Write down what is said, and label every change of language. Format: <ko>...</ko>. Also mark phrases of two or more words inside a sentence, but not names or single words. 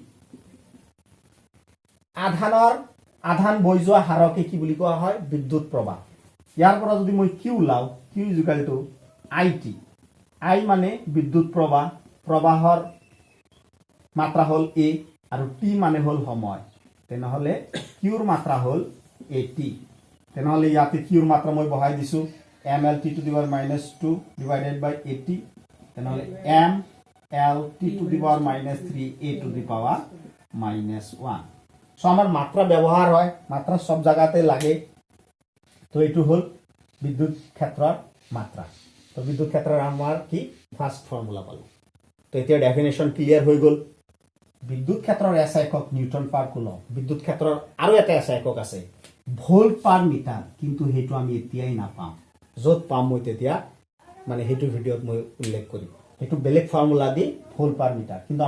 <as>আধান বৈ যোৱা হাৰকে কি বুলি কোৱা হয় বিদ্যুৎ প্ৰবাহ ইয়াৰ পৰা যদি মই Q লাও Q = IT I মানে বিদ্যুৎ প্ৰবাহৰ মাত্ৰা হল A আৰু T মানে হল সময় তেনেহলে Qৰ মাত্ৰা হল AT তেনেহলে ইয়াতে Qৰ মাত্ৰা মই বহাই দিছো mLT⁻² / AT তেনেহলে mLT⁻³ সো আমার মাত্রা ব্যবহার হয় মাত্রা সব জায়গাতে লাগে তো এইটো হল বিদ্যুৎ ক্ষেত্ৰৰ মাত্ৰা তো বিদ্যুৎ ক্ষেত্ৰৰ আমাৰ কি</as> <en>first formula</en> <as>পালো তো এতিয়া</as> <en>definition clear</en> <as>হৈ গল বিদ্যুৎ ক্ষেত্ৰৰ এসআই একক</as> <en>newton per coulomb</en> <as>বিদ্যুৎ ক্ষেত্ৰৰ আৰু এটা এসআই একক আছে ভোল্ট</as> <en>per meter</en> <as>কিন্তু হেতু আমি এতিয়াই নাপাম যত পাম মই তেতিয়া মানে হেতু ভিডিওত মই উল্লেখ কৰিম হেতু বেলেগ ফৰ্মুলা দি</as> <en>volt per meter</en> <as>কিন্তু</as>